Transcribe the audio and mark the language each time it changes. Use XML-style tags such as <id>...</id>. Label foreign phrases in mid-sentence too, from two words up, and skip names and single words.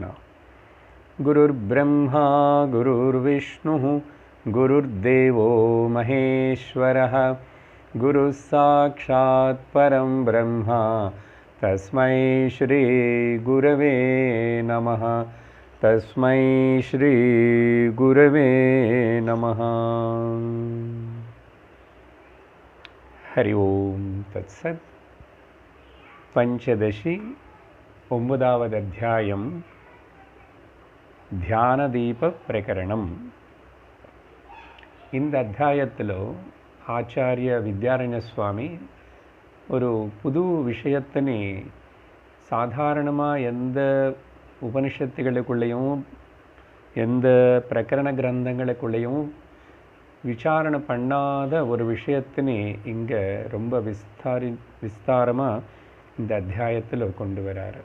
<sa>गुरुर्ब्रह्मा गुरुर्विष्णुः गुरुर्देवो महेश्वरः गुरुः साक्षात् परं ब्रह्म तस्मै श्री गुरवे नमः तस्मै श्री गुरवे नमः। हरि ओम तत्सत्। पंचदशी ओंबदावद अध्यायम ध्यानदीप प्रकरणम।</sa> <ta>இந்த அத்தியாயத்திலோ ஆச்சாரிய வித்யாரண்ய சுவாமி ஒரு புது விஷயத்தினை சாதாரணமாக எந்த உபனிஷத்துகளுக்குள்ளேயும் எந்த பிரகரண கிரந்தங்களுக்குள்ளேயும் விசாரணை பண்ணாத ஒரு விஷயத்தினை இங்கே ரொம்ப விஸ்தாரமாக இந்த அத்தியாயத்தில் கொண்டு வராரு.</ta>